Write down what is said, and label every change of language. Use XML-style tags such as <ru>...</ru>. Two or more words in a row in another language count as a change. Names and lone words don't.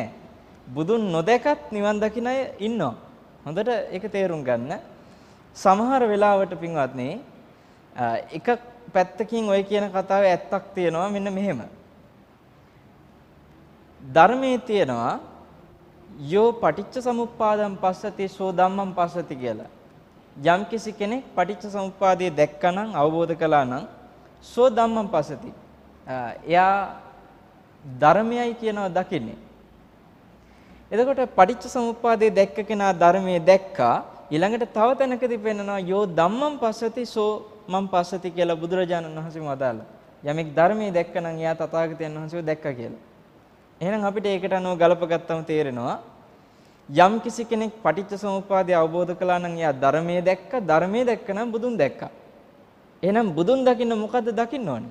<si>බුදුන් නොදැකත් නිවන් දකින්න අය ඉන්නවා. හොඳට ඒක තේරුම් ගන්න. සමහර වෙලාවට පින්වත්නි එක පැත්තකින් ඔය කියන කතාවේ ඇත්තක් තියෙනවා. මෙන්න මෙහෙම. ධර්මයේ තියෙනවා</si> <pi>යෝ පටිච්ච සමුප්පාදං පස්සති සෝ ධම්මං පස්සති</pi> <si>කියලා. යම්කිසි කෙනෙක් පටිච්ච සමුප්පාදය දැක්කනම්, අවබෝධ කළා නම්,</si> <pi>සෝ ධම්මං පස්සති.</pi> <si>එයා ධර්මයයි කියනවා දකින්නේ. එතකොට පටිච්ච සමුප්පාදය දැක්ක කෙනා ධර්මයේ දැක්කා. ඊළඟට තව තැනකදී පෙන්නනවා</si> <pi>යෝ ධම්මං පස්සති සෝ මං පස්සති</pi> <si>කියලා බුදුරජාණන් වහන්සේම වදාළා. යමෙක් ධර්මයේ දැක්කනම් එයා තථාගතයන් වහන්සේව දැක්කා කියලා. එහෙනම් අපිට ඒකට අනුව ගලපගත්තම තේරෙනවා යම් කිසි කෙනෙක් පටිච්ච සමුප්පාදය අවබෝධ කළා නම් එයා ධර්මයේ දැක්කා. ධර්මයේ දැක්කනම් බුදුන් දැක්කා. එහෙනම් බුදුන් දකින්න මොකද්ද දකින්න ඕනේ?</si>